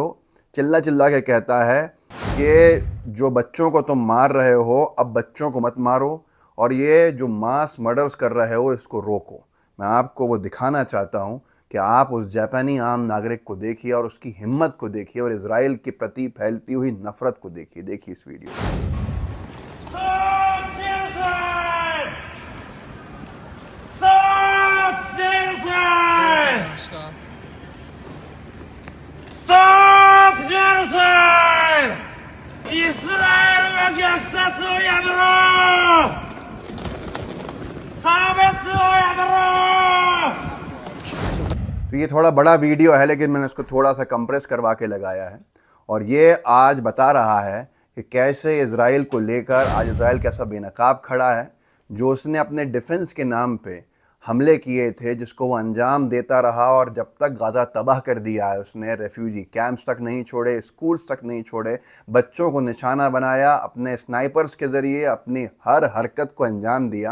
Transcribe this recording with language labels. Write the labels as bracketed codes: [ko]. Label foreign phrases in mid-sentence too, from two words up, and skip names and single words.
[hi] चिल्ला चिल्ला के कहता है कि जो बच्चों को तुम मार रहे हो अब बच्चों को मत मारो, और ये जो [en] mass murders [hi] कर रहे हो इसको रोको। मैं आपको वो दिखाना चाहता हूँ कि आप उस जापानी आम नागरिक को देखिए और उसकी हिम्मत को देखिए और इजराइल के प्रति फैलती हुई नफरत को देखिए। देखिए इस वीडियो में। [en] Stop genocide! Stop genocide! Stop genocide! [ja] イスラエルは虐殺をやめろ！差別をやめろ！ [hi] तो ये थोड़ा बड़ा वीडियो है लेकिन मैंने इसको थोड़ा सा कंप्रेस करवा के लगाया है, और ये आज बता रहा है कि कैसे इजराइल को लेकर आज इजराइल कैसा बेनकाब खड़ा है। जो उसने अपने डिफेंस के नाम पे हमले किए थे, जिसको वो अंजाम देता रहा, और जब तक गाज़ा तबाह कर दिया है उसने, [en] refugee camps [hi] तक नहीं छोड़े, स्कूल्स तक नहीं छोड़े, बच्चों को निशाना बनाया, अपने स्नाइपर्स के ज़रिए अपनी हर हरकत को अंजाम दिया।